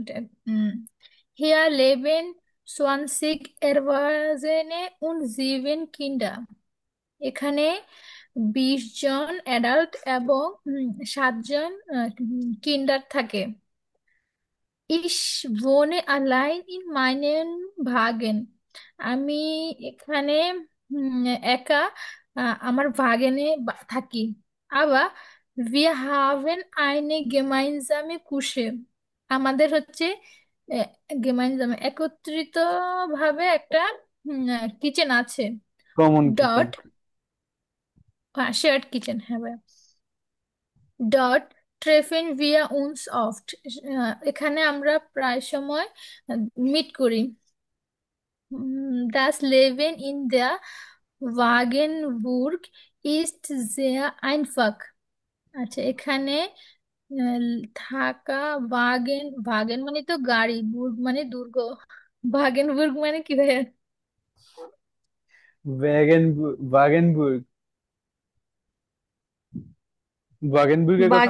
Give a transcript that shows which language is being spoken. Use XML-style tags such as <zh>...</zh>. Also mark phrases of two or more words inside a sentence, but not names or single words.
<de>Hier leben zwanzig Erwachsene und sieben Kinder.</de> <bn>এখানে 20 জন অ্যাডাল্ট এবং 7 জন কিন্ডার থাকে।</bn> <de>ইস wohne allein in meinem Wagen।</de> <bn>আমি এখানে একা আমার ভাগেনে থাকি।</bn> <de>আবার wir haben eine gemeinsame Küche।</de> <bn>আমাদের হচ্ছে gemeinsame একত্রিত ভাবে একটা কিচেন আছে।</bn> <en>common kitchen.</en> <bn>ডট,</bn> <en>shared kitchen,</en> <bn>হ্যাঁ ভাই।</bn> <de>Dort treffen wir uns oft.</de> <bn>এখানে আমরা প্রায় সময় মিট করি।</bn> <de>Das Leben in der Wagenburg ist sehr einfach।</de> <bn>আচ্ছা, এখানে আহ, থাকা, ওয়াগেন, ওয়াগেন মানে তো গাড়ি, বুর্গ মানে দুর্গ, ভাগেনবুর্গ মানে কি ভাইয়া? ওয়াগেনবুর্গ, ওয়াগেনবুর্গের কথা</bn>